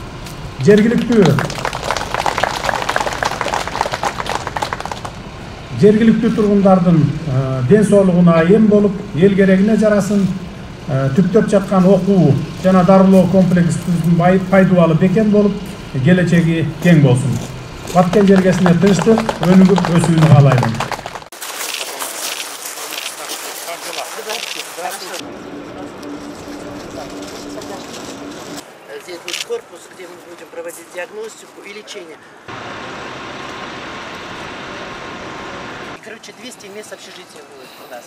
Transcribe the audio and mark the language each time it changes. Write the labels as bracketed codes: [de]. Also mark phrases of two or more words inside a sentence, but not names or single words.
[ky] Жергиликтүү тургундардын ден соолугуна эм болуп, эл керегине жарасын, түптөп жаткан окуу жана дарылоо комплексибиздин пайдубалы бекем болуп, келечеги кең болсун. Баткен жергесине тынчтык, өнүгүп өсүүнү каалаймын. [ru] Здесь будет корпус, где мы будем проводить диагностику и лечение. Короче, 200 мест общежития будет у нас.